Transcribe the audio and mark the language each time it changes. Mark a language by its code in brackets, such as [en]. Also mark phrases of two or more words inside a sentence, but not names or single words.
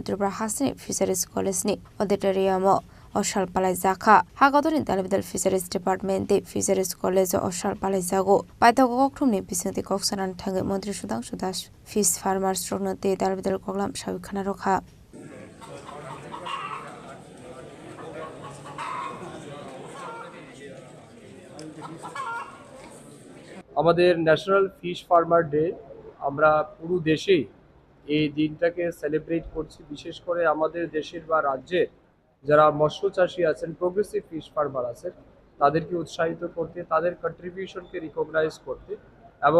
[trp] Tripura Hasni Fisheries College ni Auditorium Oshal Palaijaka Hagadoni Dalbidal Fisheries Department de Fisheries College Oshal Palaijago Paitago Koktumni Bisinti Koksanan Tangi Montri Sudangshu Dash [en] Fish Farmers [trp] Rogno de Dalbidal Koglam Shawikhana Rokha [bn] আমাদের [en] National Fish Farmer Day [bn] আমরা পুরো দেশেই এই দিনটাকে সেলিব্রেট করছি বিশেষ করে আমাদের দেশের বা রাজ্যের যারা মৎস্য চাষী আছেন [en] progressive fish farmer [bn] আছেন তাদেরকে উৎসাহিত করতে তাদের কন্ট্রিবিউশনকে রিকগনাইজ করতে এবং